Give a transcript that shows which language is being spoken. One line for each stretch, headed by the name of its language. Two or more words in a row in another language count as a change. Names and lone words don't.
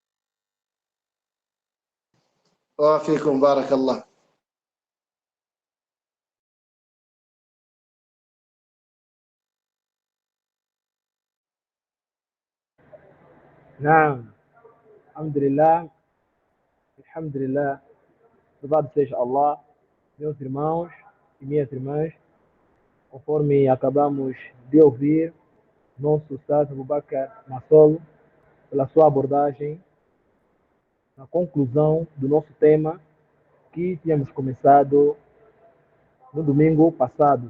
Arabic: وفيكم بارك الله. نعم، الحمد لله، الحمد لله.
Portuguese: Louvado seja Allah, meus irmãos e minhas irmãs, conforme acabamos de ouvir nosso Ustaz Abubakar Massolo, pela sua abordagem, na conclusão do nosso tema que tínhamos começado no domingo passado.